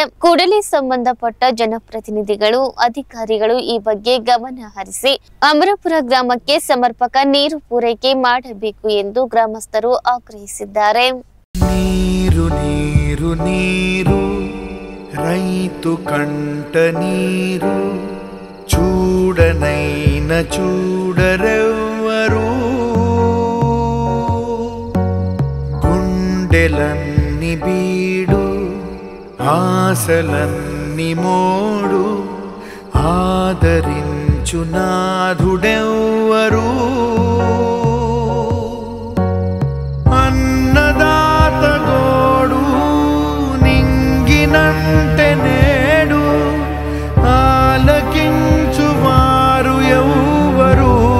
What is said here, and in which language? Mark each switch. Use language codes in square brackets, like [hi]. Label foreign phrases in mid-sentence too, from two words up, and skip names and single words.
[kn] ಕೂಡಲೇ ಸಂಬಂಧಪಟ್ಟ ಜನಪ್ರತಿನಿಧಿಗಳು, ಅಧಿಕಾರಿಗಳು ಈ ಬಗ್ಗೆ ಗಮನ ಹರಿಸಿ ಅಮರಪುರ ಗ್ರಾಮಕ್ಕೆ ಸಮರ್ಪಕ ನೀರು ಪೂರೈಕೆ ಮಾಡಬೇಕು ಎಂದು ಗ್ರಾಮಸ್ಥರು ಆಗ್ರಹಿಸಿದ್ದಾರೆ. [te] నీరు నీరు నీరు రైతు కంట నీరు చూడనైన చూడరెవ్వరు గుండెలన్ని బీడు ఆశలన్ని మోడు ఆదరించు నాథుడెవ్వరు నంటే నేడు ఆలకించువారు ఎవ్వరు.